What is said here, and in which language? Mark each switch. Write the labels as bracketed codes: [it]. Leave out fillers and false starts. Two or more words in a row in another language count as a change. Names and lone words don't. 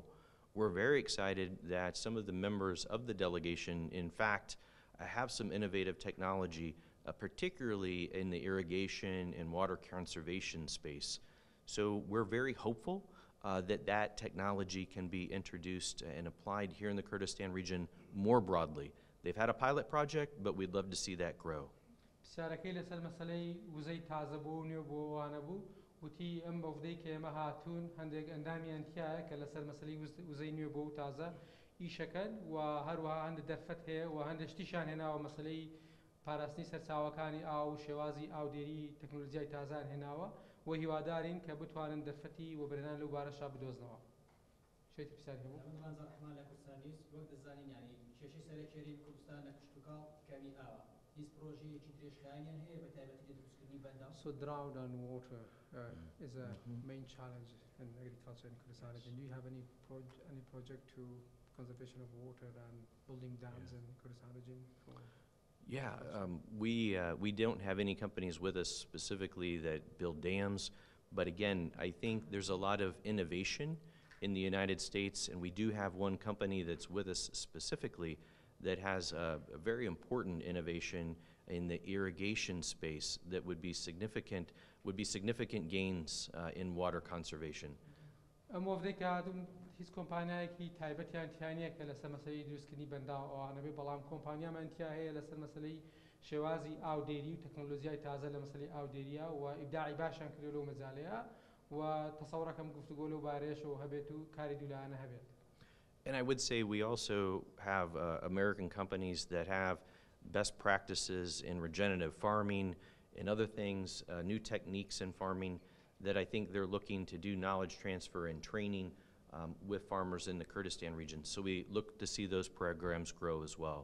[en] We're very excited that some of the members of the delegation, in fact, have some innovative technology, particularly in the irrigation and water conservation space. So we're very hopeful that technology can be introduced and applied here in the Kurdistan region more broadly. They've had a pilot project, but we'd love to see that grow. [ckb] پرسیارەکەی لەسەر مەسەلەی وزەی تازەبوو و نوێبووانە بوو وتی ئەم بەودەی کە ئێمە هاتوون هەندێک ئەندامیان تایە کە لەسەر مەسەلەی وزەی نوێبوو و تازە ئیشەکەن و هەروەها هەندێک دەرفەت هەیە و هەندێک شتیشان هێناوە مەسەلەی پاراستنی سەرچاوەکانی ئاو و شێوازی ئاودێری تەکنۆلۆژیای تازان هێناوە و هیوادارین کە بتوانن دەرفەتی و بەرهێنان لەو بارەشا بدۆزنەوە. شوێتی پرسیاری هەبوو؟ منزار رحمان لە کوردستانی وەک دەزانین یعنی کێشەی سەرەکێری کوردستان لە کشتوکاڵ کەمی ئاوە. هیچ پرۆژەیەکی درێژخایەنیان هەیە بە تایبەتی لە دروستکردنی بەنداو؟ [en] So drought and water is a main challenge in agriculture in Kurdistan. Do you have any project to conservation of water and building dams in Kurdistan region? Yeah, we don't have any companies with us specifically that build dams, but again, I think there's a lot of innovation in the United States, and we do have one company that's with us specifically that has a very important innovation in the irrigation space that would be significant gains in water conservation. [ckb] هیچ کۆمپانیایەکی تایبەتیان تیانە کە لەسەر مەسەلەی دروستکردنی بەنداو ئەوانە بێ بەڵام کۆمپانیامان تیا هەیە لەسەر مەسەلەی شێوازی ئاودێری و تەکنۆلۆژیای تازە لە مەسەلەی ئاودێریە و ئیبداعی باشیان کردو لەو مەجالەیە و تەسەوڕەکەم گفتوگۆ لەو بارەیەشەوە هەبێت و کاری دوولایانە هەبێت. [en] And I would say we also have American companies that have best practices in regenerative farming and other things, new techniques in farming that I think they're looking to do knowledge transfer and training with farmers in the Kurdistan region. So we look to see those programs grow as well.